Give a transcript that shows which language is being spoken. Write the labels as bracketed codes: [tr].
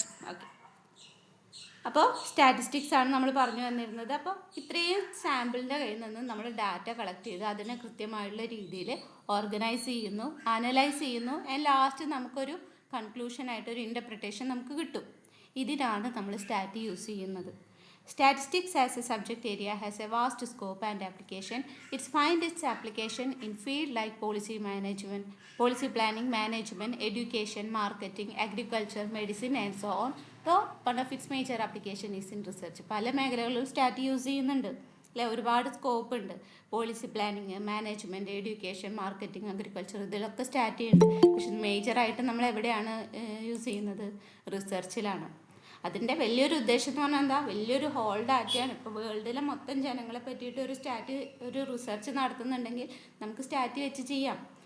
[ml] Okay, അപ്പോൾ statistics ആണ് നമ്മൾ പറഞ്ഞു വന്നിരുന്നത്. അപ്പോൾ ഇത്രയും സാമ്പിളിൻ്റെ കയ്യിൽ നിന്ന് നമ്മൾ ഡാറ്റ കളക്ട് ചെയ്ത് അതിനെ കൃത്യമായിട്ടുള്ള രീതിയിൽ ഓർഗനൈസ് ചെയ്യുന്നു, അനലൈസ് ചെയ്യുന്നു, ആൻഡ് ലാസ്റ്റ് നമുക്കൊരു കൺക്ലൂഷനായിട്ടൊരു ഇൻ്റർപ്രിട്ടേഷൻ നമുക്ക് കിട്ടും. ഇതിനാണ് നമ്മൾ സ്റ്റാറ്റി യൂസ് ചെയ്യുന്നത്. [en] Statistics as a subject area has a vast scope and application. It finds its application in fields like policy management, policy planning, management, education, marketing, agriculture, medicine and so on. Though one of its major application is in research. [ml] പല മേഖലകളിലും സ്റ്റാറ്റി use ചെയ്യുന്നുണ്ട് അല്ലേ, ഒരുപാട് scope ഉണ്ട്. Policy planning, management, education, marketing, agriculture, ഇതിലൊക്കെ സ്റ്റാറ്റി ഉണ്ട്. പക്ഷെ മേജറായിട്ട് നമ്മൾ എവിടെയാണ് യൂസ് ചെയ്യുന്നത്? റിസർച്ചിലാണ്. അതിൻ്റെ വലിയൊരു ഉദ്ദേശം എന്ന് പറഞ്ഞാൽ എന്താ, വലിയൊരു ഹോൾ ഡാറ്റയാണ്. ഇപ്പോൾ വേൾഡിലെ മൊത്തം ജനങ്ങളെ പറ്റിയിട്ട് ഒരു റിസർച്ച് നടത്തുന്നുണ്ടെങ്കിൽ നമുക്ക് സ്റ്റാറ്റി വെച്ച് ചെയ്യാം.